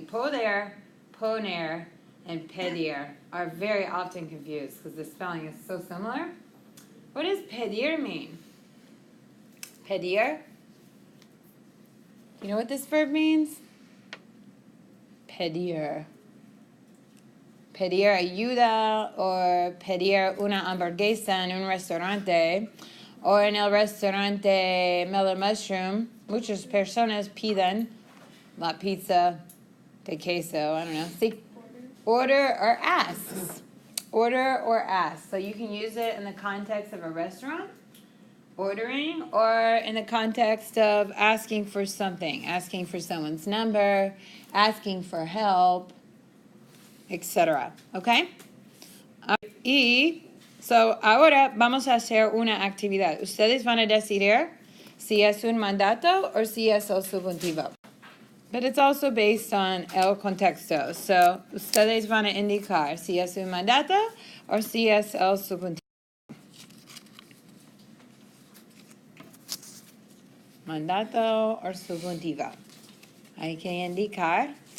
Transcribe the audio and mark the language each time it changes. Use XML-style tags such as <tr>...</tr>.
<en>Poder, poner, and pedir are very often confused because the spelling is so similar. What does pedir mean? Pedir? You know what this verb means? Pedir.</en> <es>Pedir ayuda or pedir una hamburguesa en un restaurante O en el restaurante Mellow Mushroom, muchas personas piden la pizza de queso,</es> <en>I don't know. See? Order or asks. Order or ask. So you can use it in the context of a restaurant, ordering, or in the context of asking for something, asking for someone's number, asking for help, etc. Okay?</en> <es>Y so ahora vamos a hacer una actividad. Ustedes van a decidir si es un mandato o si es el subjuntivo.</es> <en>But it's also based on</en> <es>el contexto. So ustedes van a indicar si es un mandato o si es el subjuntivo. Mandato o subjuntivo. Hay que indicar.</es>